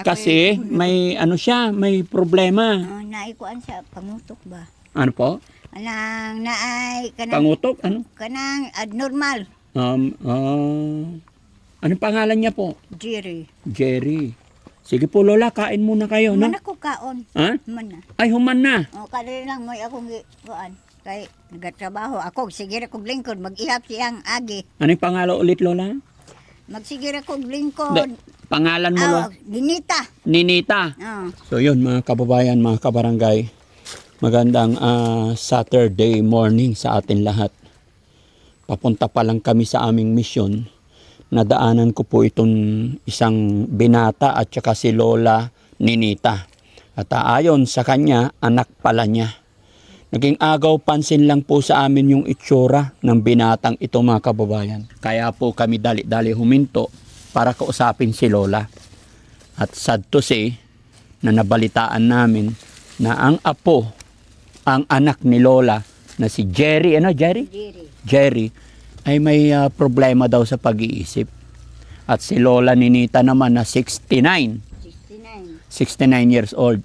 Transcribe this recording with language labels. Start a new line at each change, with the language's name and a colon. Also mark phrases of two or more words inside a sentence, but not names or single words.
Filipino: Kasi may may problema.
Cebuano: Naikuan sa pangutok ba?
Filipino: Ano po?
Cebuano: Anang naay kanang Pangutok? Ano? kanang abnormal.
Filipino: Anong pangalan niya po? Jerry. Jerry. Sige po, Lola, kain muna kayo, no?
Cebuano: Man ako kaon. Ha? Man na. Ay, human na. Kadali lang mo akong kuan. Kay nagatrabaho ako, sige ra kog lingkod mag-ihap siyang agi.
Filipino: Ano yung pangalan ulit, Lola?
Cebuano: Magsigir akong lingkod.
Filipino: Pangalan mo, Lola? Dinita. Ninita. Oo. So yun, mga kababayan, mga kabarangay, magandang
English: Saturday morning
Filipino: sa atin lahat. Papunta pa lang kami sa aming misyon. nadaanan ko po itong isang binata at saka si Lola Ninita. At ayon sa kanya, anak pala niya. Naging agaw pansin lang po sa amin yung itsura ng binatang ito, mga kababayan. Kaya po kami dali-dali huminto para kausapin si Lola.
English: At sad to say,
Filipino: na nabalitaan namin na ang apo, ang anak ni Lola, na si Jerry, Jerry, ay may problema daw sa pag-iisip. At si Lola Ninita naman na 69
English: years old.